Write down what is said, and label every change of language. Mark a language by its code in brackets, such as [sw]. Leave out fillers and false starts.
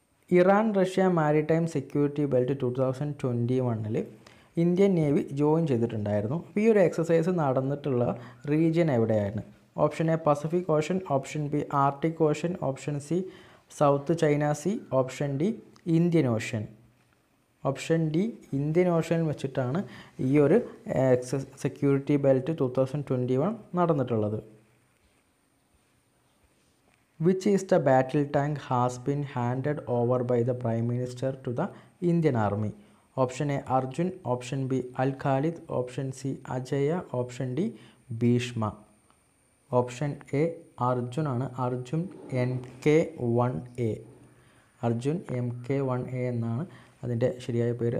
[ml] Iran-Russia maritime security belt 2021 Indian navy join ചെയ്തിട്ടുണ്ടായിരുന്നു. അപ്പോൾ ഈ ഒരു എക്സസൈസ് നടന്നിട്ടുള്ള റീജിയൻ എവിടെയാണ്? Option A Pacific Ocean, option B Arctic Ocean, option C south China see, option D Indian Ocean. Option D Indian Ocean വെച്ചിട്ടാണ് ഈ ഒരു security belt 2021 നടന്നിട്ടുള്ളത്. [en] Which is the battle tank has been handed over by the Prime Minister to the Indian Army? [ml] Option A Arjun, option B Al Khalid, option C Ajaya, option D Bhishma. Option A Arjun ആണ്. Arjun MK1A. Arjun MK1A എന്നാണ് അതിൻ്റെ ശരിയായ പേര്.